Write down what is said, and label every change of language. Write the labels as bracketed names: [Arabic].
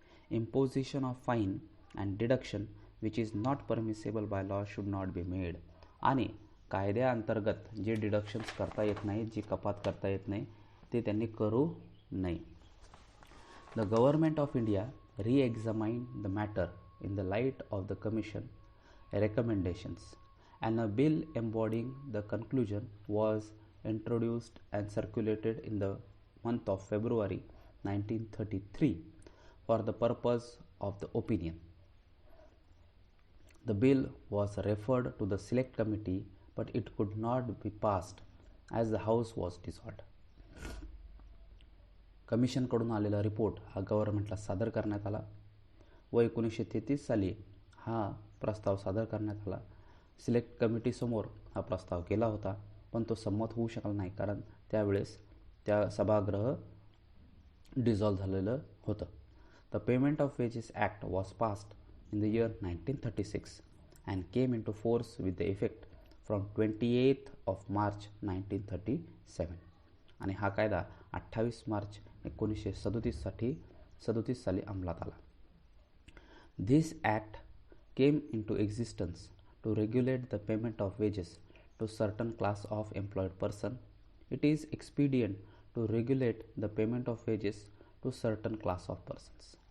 [English] Imposition of fine and deduction which is not permissible by law should not be made. [Marathi] आणि कायद्याअंतर्गत जे deductions करता येत नाही, जी कपात करता येत नाही ते त्यांनी करू नये. [English] The Government of India re-examined the matter in the light of the Commission recommendations, and a bill embodying the conclusion was introduced and circulated in the month of February 1933 for the purpose of the opinion. The bill was referred to the Select Committee, but it could not be passed as the House was dissolved. [Marathi] कमिशनकडून आलेला report हा गव्हर्नमेंटला सादर करण्यात आला व 1933 साली हा प्रस्ताव सादर करण्यात आला. सिलेक्ट कमिटीसमोर हा प्रस्ताव केला होता, पण तो संमत होऊ शकला नाही कारण त्यावेळेस त्या सभागृह डिझॉल्व झालेलं होतं. [English] the payment of wages act was passed in the year 1936 and came in to force with the effect from 28 March 1937 [Marathi] आणि हा कायदा 28 मार्च 1937 साली अंमलात आला. [English] This act came into existence to regulate the payment of wages to certain class of employed person. It is expedient to regulate the payment of wages to certain class of persons.